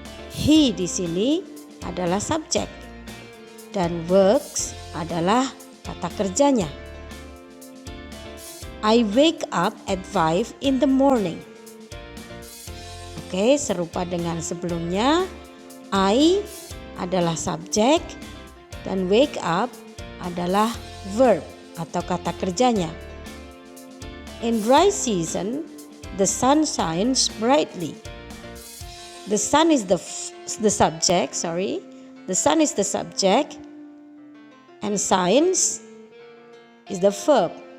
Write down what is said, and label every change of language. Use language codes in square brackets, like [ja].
[id] He di sini adalah subjek dan works adalah kata kerjanya. [en] I wake up at 5 in the morning. [id] Oke, serupa dengan sebelumnya. I adalah subjek dan wake up adalah verb atau kata kerjanya. [en] In dry season, the sun shines brightly. The sun is the subject, The sun is the subject and shines is the verb.